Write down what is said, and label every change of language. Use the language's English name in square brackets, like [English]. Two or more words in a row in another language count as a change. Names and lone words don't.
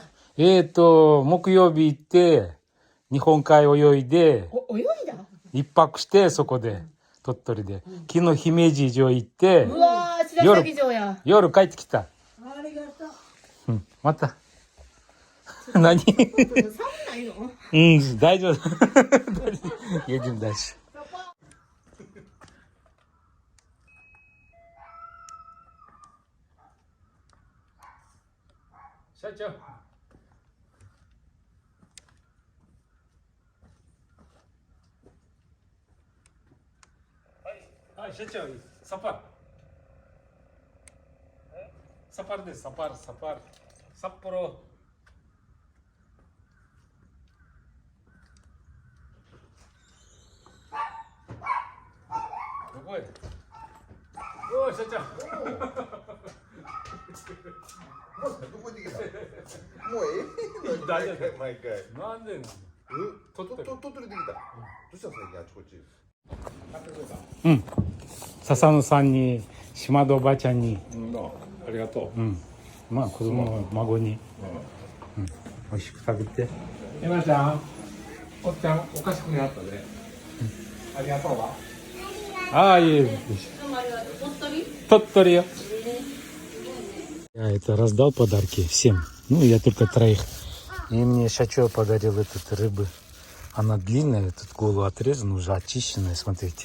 [Japanese] 木曜日行って、日本海泳いで、泳いだ？一泊してそこで、鳥取で。昨日姫路城行ってう、わー、白崎城や。夜帰ってきた。ありがとう。うん、また。何寒ないの？うん、大丈夫。 [Russian] едем дальше. [Japanese] Шачо. Ай, шачо, сапар. Сапар です、サパー。札幌。どこへ？おい、社長。どこ行ってきた？もうええ？大丈夫毎回。なんで？鳥取できた。どうした最近あちこち。うん。笹野さんに、島戸おばちゃんに、ありがとうん。まあ子供の孫に、うん。美味しく食べて。エマちゃん、おっちゃん、お菓子くれはったで。ありがとうわ。 [Russian] Ай, Тоттори. Я это раздал подарки всем. Ну, я только троих. И мне Шачо подарил этот рыбы. Она длинная, тут голову отрезана, уже очищенная, смотрите.